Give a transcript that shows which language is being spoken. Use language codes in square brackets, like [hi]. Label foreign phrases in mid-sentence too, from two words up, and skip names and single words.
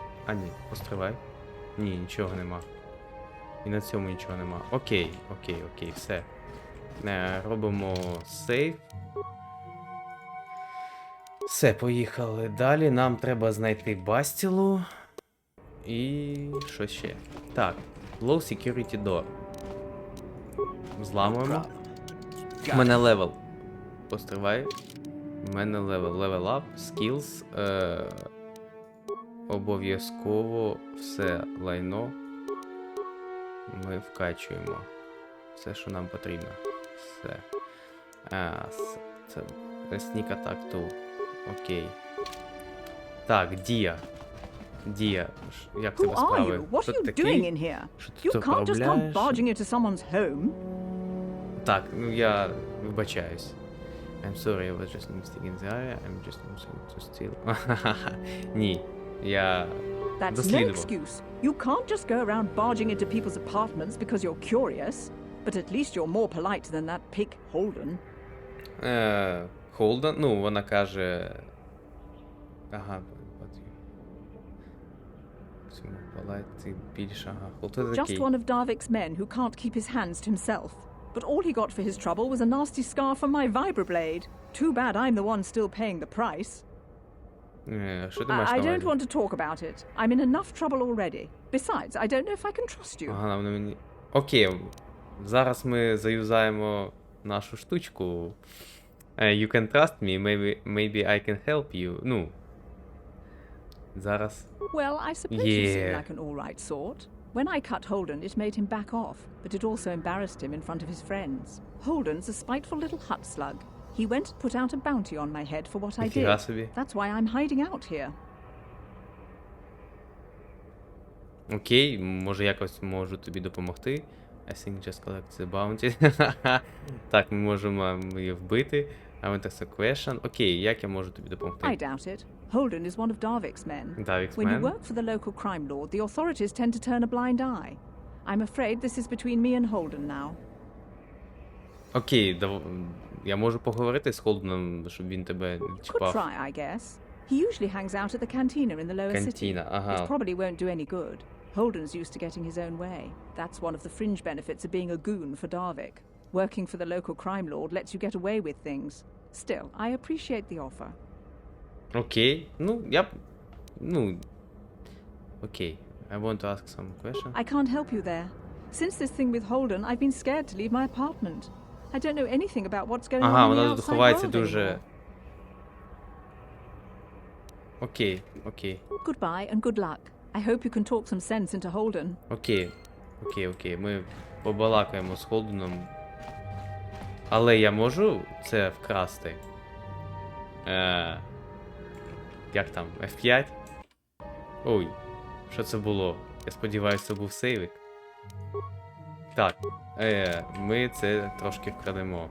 [uk] А ні, постривай. Ні, нічого нема. І на цьому нічого нема. Окей, все. Робимо сейв. Все, поїхали далі. Нам треба знайти бастілу. І що ще? Так, [en] low security door. [uk] Зламуємо. У мене левел. Постривай. У мене [en] level up, skills. [uk] Обов'язково все лайно ми вкачуємо. Все, що нам потрібно. Все. Це [en] sneak attack tool. [uk] Окей. Так, Дія. Дія, як тебе справи? Що ти такий? Що ти тут проробляєш? Так, ну я вибачаюсь. [en] I'm sorry, I was just investigating the area. I'm just to steal. [uk] Ні, я дослідував. [en] That's no excuse. You can't just go around barging into people's apartments because you're curious. But at least you're more polite than that pig Holden. Holden? [uk] Ну, вона каже... Ага, [en] Just one of Darvik's men who can't keep his hands to himself. But all he got for his trouble was a nasty scar from my vibroblade. Too bad I'm the one still paying the price. I don't want to talk about it. I'm in enough trouble already. Besides, I don't know if I can trust you. [uk] Окей, зараз ми заюзаємо нашу штучку. [en] You can trust me, maybe I can help you. [uk] Ну. Зараз. [en] Well, I suppose you seem like an all-right sort. When I cut Holden, it made him back off, but it also embarrassed him in front of his friends. Holden's a spiteful little hut slug. He went and put out a bounty on my head for what I did. That's why I'm hiding out here. [uk] Окей, може якось можу тобі допомогти. [en] I think just collect the bounty. [uk] Так, ми можемо її вбити. [en] I want to ask a question. [uk] Окей, як я можу тобі допомогти? [en] I doubt it. Holden is one of Darvik's men. When you work for the local crime lord, the authorities tend to turn a blind eye. I'm afraid this is between me and Holden now. [uk] Окей, я можу поговорити з Холденом, щоб він тебе не чіпав. [en] Could try, I guess. He usually hangs out at the cantina in the lower city. [uk] Cantina, ага. [en] It probably won't do any good. Holden's used to getting his own way. That's one of the fringe benefits of being a goon for Darvik. Working for the local crime lord lets you get away with things. Still, I appreciate the offer. [uk] Окей, окей. [en] I want to ask some questions. I can't help you there. Since this thing with Holden, I've been scared to leave my apartment. I don't know anything about what's going on in the [uk] вона тут [en] outside [uk] ховається [en] world [uk] дуже... [en] anymore. [uk] Окей. Goodbye and good luck. I hope you can talk some sense into Holden. Окей. Ми побалакаємо з Холденом. Але я можу це вкрасти? Як там? F5? Ой, що це було? Я сподіваюся, це був сейвик. Так, ми це трошки вкрадемо.